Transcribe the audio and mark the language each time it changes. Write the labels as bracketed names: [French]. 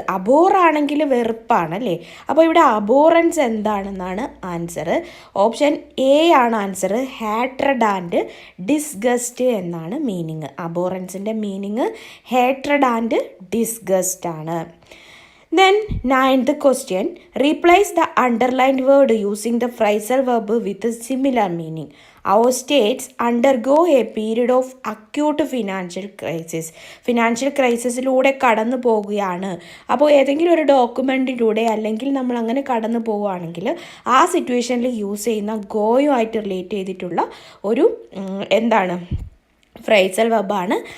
[Malayalam] അബോറാണെങ്കിൽ വെറുപ്പാണ് അല്ലേ. അപ്പോൾ ഇവിടെ അബോറൻസ് എന്താണെന്നാണ് ആൻസർ. ഓപ്ഷൻ എ ആണ് ആൻസർ. ഹാട്രഡ് ആൻഡ് ഡിസ്ഗസ്റ്റ് എന്നാണ് മീനിങ്. അബോറൻസിൻ്റെ മീനിങ് ഹാട്രഡ് ആൻഡ് ഡിസ്ഗസ്റ്റ് ആണ്. [English] Then ninth question, replace the underlined word using the phrasal verb with a similar meaning. Our states undergo a period of acute financial crisis. [Malayalam] Financial ക്രൈസിസിലൂടെ കടന്നു പോവുകയാണ്. അപ്പോൾ ഏതെങ്കിലും ഒരു ഡോക്യുമെൻറ്റിലൂടെ അല്ലെങ്കിൽ നമ്മൾ അങ്ങനെ കടന്നു പോവുകയാണെങ്കിൽ ആ സിറ്റുവേഷനിൽ യൂസ് ചെയ്യുന്ന ഗോയുമായിട്ട് റിലേറ്റ് ചെയ്തിട്ടുള്ള ഒരു എന്താണ് ഫ്രേസൽ വെബാണ്.